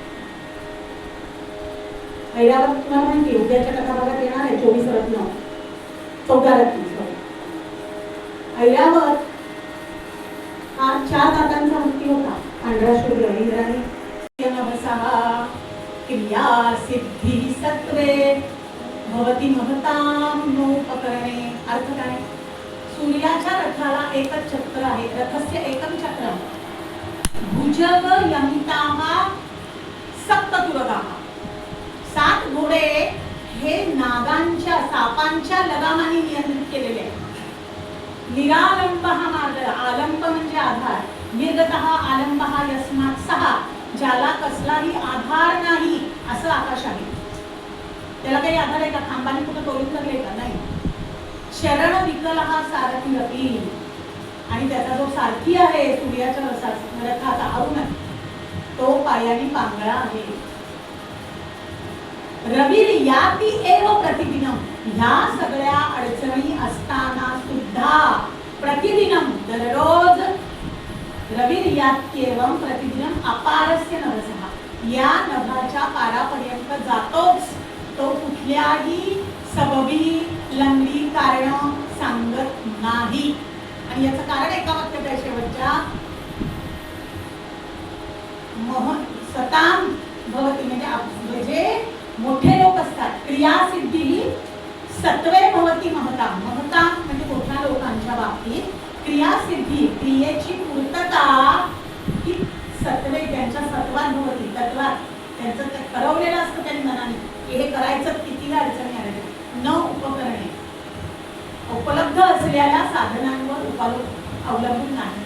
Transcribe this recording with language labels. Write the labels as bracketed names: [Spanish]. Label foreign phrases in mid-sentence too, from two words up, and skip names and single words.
[Marathi] ऐरावत तुम्हाला माहिती उद्याच्या कथा भागात येणार आहे. 24 रत्न 14 रत्न. ऐरावत हा 4 दातांचा हत्ती होता. पांढरा शुभ्र [Sanskrit] इंद्राणी क्रिया सिद्धी सत्वे भवती महतां नोपकरणे. [Marathi] अर्थ काय? सूर्याच्या रथाला एकच चक्र आहे. [Sanskrit] रथस्य एकम चक्र. भुजग यमिताः सप्ततुरगाः. [Marathi] 7 घोडे हे नागांच्या सापांच्या लगामाने नियंत्रित केलेले आहेत. निरालंब हा मार्ग. आलंब म्हणजे आधार. [Sanskrit] निर्गतः आलंबः यस्मात् सः. [Marathi] ज्याला कसलाही आधार नाही असं आकाश आहे. त्याला काही आधार आहे का? खांबाने कुठं तोडून धरले का? [Sanskrit] नाही. शरण विकल हा सारथी रती. [Marathi] आणि त्याचा जो सारथी आहे सूर्याच्या रथाचा अरुण तो पायाने पांगळा आहे. [Sanskrit] रविर्याती एव प्रतिदिनम. [Marathi] ह्या सगळ्या अडचणी असताना सुद्धा प्रतिदिनम दररोज [Sanskrit] रविर्यात्येवम प्रतिदिनम अपारस्य नभसः. [Marathi] या नभाच्या पारापर्यंत जातोच तो. कुठल्याही सबबी लंगडी कारण सांगत नाही. आणि याचं कारण एका वाक्यात आहे शेवटच्या. [Sanskrit] सताम भवती [Marathi] म्हणजे जे मोठे लोक असतात. [Sanskrit] क्रिया सिद्धी सत्वे भवती महताम. [Marathi] महताम म्हणजे मोठ्या लोकांच्या बाबतीत क्रिया सिद्धी क्रियेची पूर्तता ही सत्वे त्यांच्या सत्वात भवती. तत्वात त्यांचं ते ठरवलेलं असतं त्यांनी मनाने की हे करायचं. किती अडचणी आल्या [Sanskrit] न उपकरणे. [Marathi] उपलब्ध असलेल्या साधनांवर अवलंबून नाही.